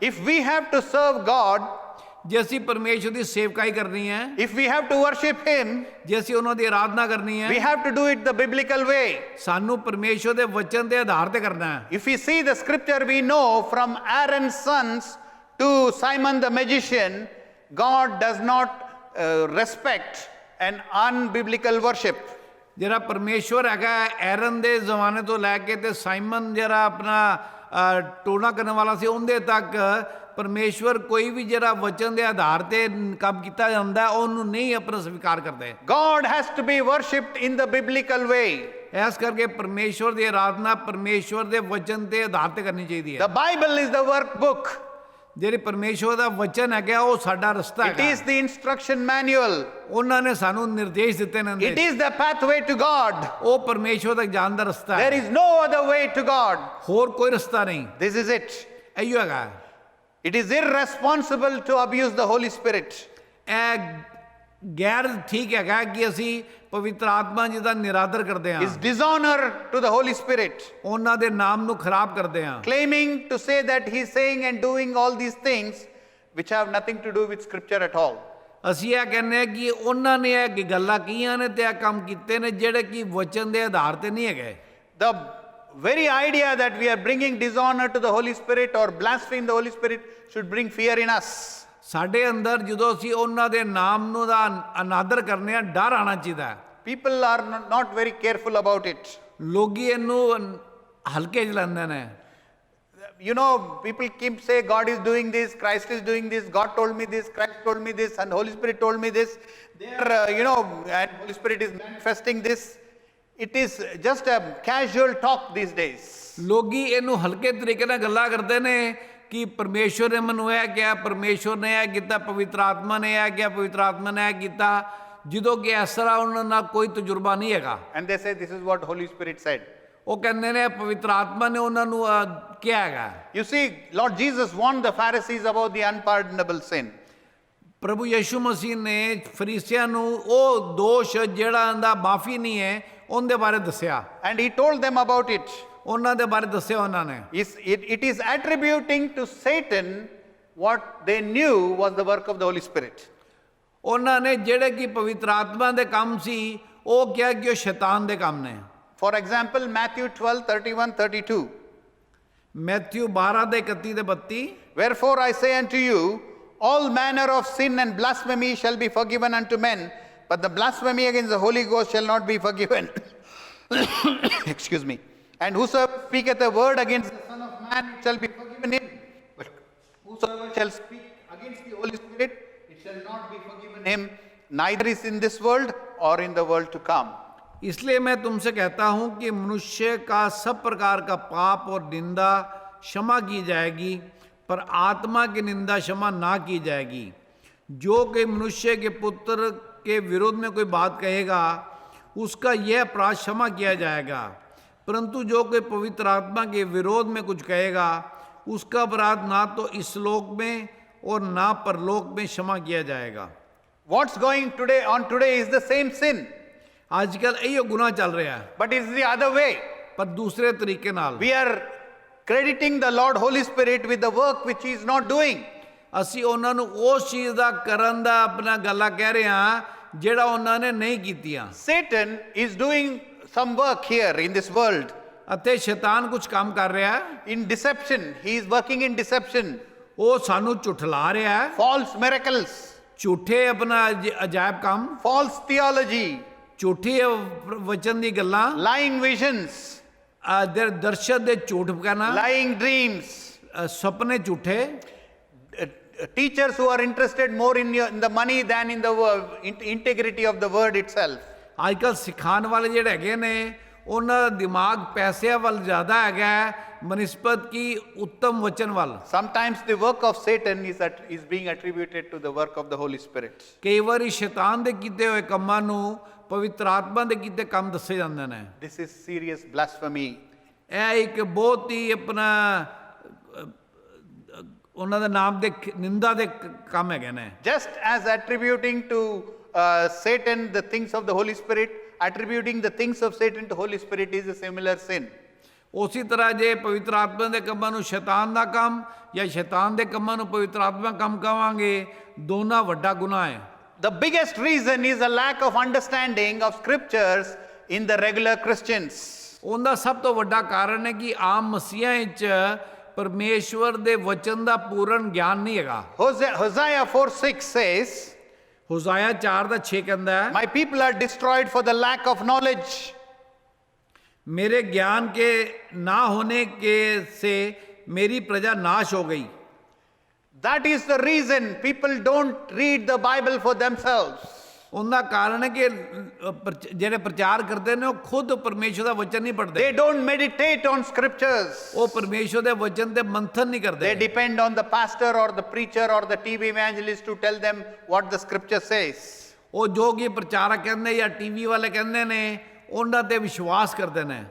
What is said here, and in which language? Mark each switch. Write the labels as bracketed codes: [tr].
[en] If we have to serve God, [pa] ਜੇ ਅਸੀਂ ਪਰਮੇਸ਼ਰ ਦੀ ਸੇਵਕਾਈ ਕਰਨੀ ਹੈ, [en] if we have to worship him, [pa] ਜੇ ਅਸੀਂ ਉਹਨਾਂ ਦੀ ਆਰਾਧਨਾ ਕਰਨੀ [en] we [pa] ਹੈ, [en] have to do it the biblical way. [pa] ਸਾਨੂੰ ਪਰਮੇਸ਼ਰ ਦੇ ਵਚਨ ਦੇ ਆਧਾਰ ਤੇ ਕਰਨਾ ਹੈ। [en] If we see the scripture, we know from Aaron's sons to Simon the magician, God does not respect an unbiblical worship. [pa] ਜਿਹੜਾ ਪਰਮੇਸ਼ਵਰ ਹੈਗਾ ਐਰਨ ਦੇ ਜ਼ਮਾਨੇ ਤੋਂ ਲੈ ਕੇ ਤੇ ਸਾਈਮਨ ਜਿਹੜਾ ਆਪਣਾ ਟੋਨਾ ਕਰਨ ਵਾਲਾ ਸੀ ਉਹਦੇ ਤੱਕ ਪਰਮੇਸ਼ਵਰ ਕੋਈ ਵੀ ਜਿਹੜਾ ਵਚਨ ਦੇ ਆਧਾਰ ਤੇ ਕੰਮ ਕੀਤਾ ਜਾਂਦਾ ਉਹਨੂੰ ਨਹੀਂ ਆਪਣਾ ਸਵੀਕਾਰ ਕਰਦੇ। [en] God has to be worshipped in the biblical way. [pa] ਇਸ ਕਰਕੇ ਪਰਮੇਸ਼ਵਰ ਦੀ ਆਰਾਧਨਾ ਪਰਮੇਸ਼ਵਰ ਦੇ ਵਚਨ ਦੇ ਆਧਾਰ ਤੇ ਕਰਨੀ ਚਾਹੀਦੀ ਹੈ। [en] The Bible is the workbook. [pa] ਜਿਹੜੀ ਪਰਮੇਸ਼ਵਰ ਦਾ ਵਚਨ ਹੈਗਾ ਉਹ ਸਾਡਾ ਰਸਤਾ [en] It [pa] ਹੈਗਾ। [en] is the instruction manual. [pa] ਉਹਨਾਂ ਨੇ ਸਾਨੂੰ ਨਿਰਦੇਸ਼ ਦਿੱਤੇ ਨੇ। [en] It is the pathway to God. [pa] ਉਹ ਪਰਮੇਸ਼ਵਰ ਤੱਕ ਜਾਣ ਦਾ ਰਸਤਾ [en] There [pa] ਹੈ, [en] is no other way to God. [pa] ਹੋਰ ਕੋਈ ਰਸਤਾ ਨਹੀਂ। [en] This is it. [pa] ਇਹੋ ਹੈਗਾ। [en] It is irresponsible to abuse the Holy Spirit. [pa] ਇਹ ਗੈਰ ਠੀਕ ਹੈਗਾ ਕਿ ਅਸੀਂ ਪਵਿੱਤਰ ਆਤਮਾ ਜੀ ਦਾ ਨਿਰਾਦਰ ਕਰਦੇ ਹਾਂ, [en] It's dishonor to the Holy Spirit. [pa] ਉਹਨਾਂ ਦੇ ਨਾਮ ਨੂੰ ਖਰਾਬ ਕਰਦੇ ਹਾਂ, [en] Claiming to say that he's saying and doing all these things which have nothing to do with scripture at all. [pa] ਅਸੀਂ ਇਹ ਕਹਿੰਦੇ ਹਾਂ ਕਿ ਉਹਨਾਂ ਨੇ ਇਹ ਗੱਲਾਂ ਕੀਆਂ ਨੇ ਤੇ ਇਹ ਕੰਮ ਕੀਤੇ ਨੇ ਜਿਹੜੇ ਕਿ ਵਚਨ ਦੇ ਆਧਾਰ ਤੇ ਨਹੀਂ ਹੈਗੇ। [en] The very idea that we are bringing dishonor to the Holy Spirit or blaspheme the Holy Spirit should bring fear in us. [pa] ਸਾਡੇ ਅੰਦਰ ਜਦੋਂ ਅਸੀਂ ਉਹਨਾਂ ਦੇ ਨਾਮ ਨੂੰ ਦਾ ਅਨਾਦਰ ਕਰਨੇ ਆ, ਡਰ ਆਉਣਾ ਚਾਹੀਦਾ ਹੈ। [en] People are not very careful about it. [pa] ਲੋਕੀ ਇਹਨੂੰ ਹਲਕੇ 'ਚ ਲੈਂਦੇ ਨੇ। [en] You know, people keep say God is doing this, Christ is doing this, God told me this, Christ told me this, and Holy Spirit told me this. They are, and Holy Spirit is manifesting this. It is just a casual talk these days. [pa] ਲੋਕੀ ਇਹਨੂੰ ਹਲਕੇ ਤਰੀਕੇ ਨਾਲ ਗੱਲਾਂ ਕਰਦੇ ਨੇ ਕਿ ਪਰਮੇਸ਼ਵਰ ਨੇ ਮੈਨੂੰ ਇਹ ਕਿਹਾ, ਪਰਮੇਸ਼ਵਰ ਨੇ ਇਹ ਕੀਤਾ, ਪਵਿੱਤਰ ਆਤਮਾ ਨੇ ਇਹ ਕਿਹਾ, ਪਵਿੱਤਰ ਆਤਮਾ ਨੇ ਇਹ ਕੀਤਾ, ਜਦੋਂ ਕਿ ਇਸ ਤਰ੍ਹਾਂ ਉਹਨਾਂ ਨਾਲ ਕੋਈ ਤਜਰਬਾ ਨਹੀਂ ਹੈਗਾ। [en] And they say this is what Holy Spirit said. [pa] ਉਹ ਕਹਿੰਦੇ ਨੇ ਪਵਿੱਤਰ ਆਤਮਾ ਨੇ ਉਹਨਾਂ ਨੂੰ ਕਿਹਾ ਹੈਗਾ। [en] You see, Lord Jesus warned the Pharisees about the unpardonable sin. [pa] ਪ੍ਰਭੂ ਯਿਸੂ ਮਸੀਹ ਨੇ ਫਰੀਸੀਆਂ ਨੂੰ ਉਹ ਦੋਸ਼ ਜਿਹੜਾ ਉਹਦਾ ਮਾਫੀ ਨਹੀਂ ਹੈ ਉਹਦੇ ਬਾਰੇ ਦੱਸਿਆ। [en] And he told them about it. [pa] ਉਹਨਾਂ ਦੇ ਬਾਰੇ ਦੱਸਿਆ ਉਹਨਾਂ ਨੇ। [en] It is attributing to Satan what they knew was the work of the Holy Spirit. [pa] ਉਹਨਾਂ ਨੇ ਜਿਹੜੇ ਕਿ ਪਵਿੱਤਰ ਆਤਮਾ ਦੇ ਕੰਮ ਸੀ ਉਹ ਕਿਹਾ ਕਿ ਉਹ ਸ਼ੈਤਾਨ ਦੇ ਕੰਮ ਨੇ। [en] For example, Matthew 12:31-32. [pa] ਮੈਥਿਊ 12 ਦੇ 31 ਤੇ 32। [en] Wherefore I say unto you, all manner of sin and blasphemy shall be forgiven unto men, but the blasphemy against the Holy Ghost shall not be forgiven. Excuse me. And whosoever speaketh a word against the Son of Man, it shall be forgiven him. But whosoever shall speak against the Holy Spirit, it shall not be forgiven him, neither is in this world or in the world to come. [hi] इसलिए मैं तुमसे कहता हूं कि मनुष्य का सब प्रकार का पाप और निंदा क्षमा की जाएगी, पर आत्मा की निंदा क्षमा ना की जाएगी। जो कि मनुष्य के पुत्र के विरोध में कोई बात कहेगा, उसका यह अपराध क्षमा किया जाएगा, परंतु जो कोई पवित्र आत्मा के विरोध में कुछ कहेगा, उसका अपराध ना तो इस लोक में और ना परलोक में क्षमा किया जाएगा। [en] What's going on today is the same sin, [hi] आजकल यही गुनाह चल रहा है, [en] but it's the other way. [hi] पर दूसरे तरीके नाल। [en] We are crediting the Lord Holy Spirit with the work which he is not doing. [pa] ਅਸੀਂ ਉਹਨਾਂ ਨੂੰ ਉਸ ਚੀਜ਼ ਦਾ ਕਰਨ ਦਾ ਆਪਣਾ ਗੱਲਾਂ ਕਹਿ ਰਹੇ ਹਾਂ ਜਿਹੜਾ ਉਹਨਾਂ ਨੇ ਨਹੀਂ ਕੀਤੀਆਂ। [en] Satan is doing some work here in this world. [pa] ਅਤੇ ਸ਼ੈਤਾਨ ਕੁਝ ਕੰਮ ਕਰ ਰਿਹਾ ਹੈ। [en] In deception, he is working in deception. [pa] ਉਹ ਸਾਨੂੰ ਝੁਠਲਾ ਰਿਹਾ ਹੈ, [en] False miracles, [pa] ਝੂਠੇ ਆਪਣਾ ਅਜਾਇਬ ਕੰਮ, [en] false theology, [pa] ਝੂਠੇ ਵਚਨ ਦੀ ਗੱਲਾਂ, [en] lying visions, [pa] ਦਰਸ਼ਨ ਦੇ ਝੂਠ ਕਹਿਣਾ, [en] lying dreams, [pa] ਸੁਪਨੇ ਝੂਠੇ, [en] teachers who are interested more in the money than in the integrity of the word itself. [pa] ਅੱਜ ਕੱਲ੍ਹ ਸਿਖਾਉਣ ਵਾਲੇ ਜਿਹੜੇ ਹੈਗੇ ਨੇ ਉਹਨਾਂ ਦਾ ਦਿਮਾਗ ਪੈਸਿਆਂ ਵੱਲ ਜ਼ਿਆਦਾ ਹੈਗਾ ਬਨਿਸਬਤ ਕੀ ਉੱਤਮ ਵਚਨ ਵੱਲ। [en] Sometimes the work of Satan is being attributed to the work of the Holy Spirit. [pa] ਕਈ ਵਾਰੀ ਸ਼ੈਤਾਨ ਦੇ ਕੀਤੇ ਹੋਏ ਕੰਮਾਂ ਨੂੰ ਪਵਿੱਤਰ ਆਤਮਾ ਦੇ ਕੀਤੇ ਕੰਮ ਦੱਸੇ ਜਾਂਦੇ ਨੇ। [en] This is serious blasphemy. [pa] ਇਹ ਇੱਕ ਬਹੁਤ ਹੀ ਆਪਣਾ ਉਹਨਾਂ ਦੇ ਨਾਮ ਦੇ ਨਿੰਦਾ ਦੇ ਕੰਮ ਹੈਗੇ ਨੇ। [en] Just as attributing to Satan the things of the Holy Spirit, attributing the things of Satan to Holy Spirit is a similar sin. [pa] ਉਸੇ ਤਰ੍ਹਾਂ ਜੇ ਪਵਿੱਤਰ ਆਤਮਾ ਦੇ ਕੰਮਾਂ ਨੂੰ ਸ਼ੈਤਾਨ ਦਾ ਕੰਮ ਜਾਂ ਸ਼ੈਤਾਨ ਦੇ ਕੰਮਾਂ ਨੂੰ ਪਵਿੱਤਰ ਆਤਮਾ ਕੰਮ ਕਹਾਂਗੇ, ਦੋਨਾਂ ਵੱਡਾ ਗੁਨਾਹ ਹੈ। [en] The biggest reason is a lack of understanding of scriptures in the regular Christians. [pa] ਉਹਦਾ ਸਭ ਤੋਂ ਵੱਡਾ ਕਾਰਨ ਹੈ ਕਿ ਆਮ ਮਸੀਹਾਂ ਵਿੱਚ ਪਰਮੇਸ਼ਵਰ ਦੇ ਵਚਨ ਦਾ ਪੂਰਨ ਗਿਆਨ ਨਹੀਂ ਹੈਗਾ। [en] Hosea 4:6 says, [pa] ਹੋਜ਼ਾਇਆ 4:6 ਕਹਿੰਦਾ ਹੈ, [en] My people are destroyed for the lack of knowledge. [hi] मेरे ज्ञान के ना होने के से मेरी प्रजा नाश हो गई। [en] That is the reason people don't read the Bible for themselves. [pa] ਉਹਦਾ ਕਾਰਨ ਹੈ ਕਿ ਜਿਹੜੇ ਪ੍ਰਚਾਰ ਕਰਦੇ ਨੇ ਉਹ ਖੁਦ ਪਰਮੇਸ਼ਵਰ ਦਾ ਵਚਨ ਨਹੀਂ ਪੜ੍ਹਦੇ। [en] They don't meditate on scriptures. [pa] ਉਹ ਪਰਮੇਸ਼ਵਰ ਦੇ ਵਚਨ ਤੇ ਮੰਥਨ ਨਹੀਂ ਕਰਦੇ। [en] They depend on the pastor or the preacher or the TV evangelist to tell them what the scripture says. [pa] ਉਹ ਜੋ ਕਿ ਪ੍ਰਚਾਰਕ ਕਹਿੰਦੇ ਜਾਂ ਟੀਵੀ ਵਾਲੇ ਕਹਿੰਦੇ ਨੇ ਉਹਨਾਂ ਤੇ ਵਿਸ਼ਵਾਸ ਕਰਦੇ ਨੇ।